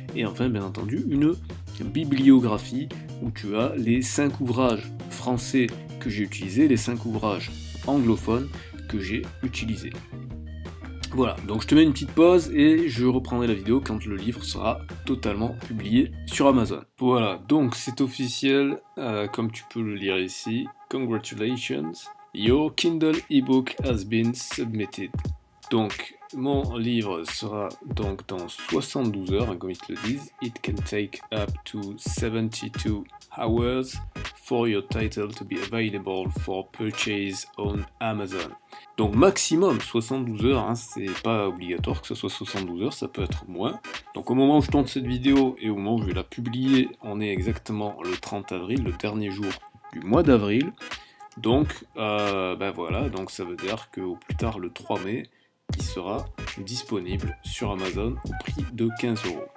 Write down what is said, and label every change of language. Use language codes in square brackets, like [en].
[fr] Et enfin, bien entendu, une bibliographie où tu as les 5 ouvrages français que j'ai utilisés, les 5 ouvrages anglophones que j'ai utilisés. Voilà, donc je te mets une petite pause et je reprendrai la vidéo quand le livre sera totalement publié sur Amazon. Voilà, donc c'est officiel, comme tu peux le lire ici. [en] Congratulations, your Kindle ebook has been submitted. Donc [fr] mon livre sera donc dans 72 heures, hein, comme ils te le disent. [en] It can take up to 72 hours for your title to be available for purchase on Amazon. [fr] Donc maximum 72 heures, hein, c'est pas obligatoire que ce soit 72 heures, ça peut être moins. Donc au moment où je tourne cette vidéo et au moment où je vais la publier, on est exactement le 30 avril, le dernier jour du mois d'avril. Donc voilà, donc ça veut dire qu'au plus tard le 3 mai, il sera disponible sur Amazon au prix de 15 €.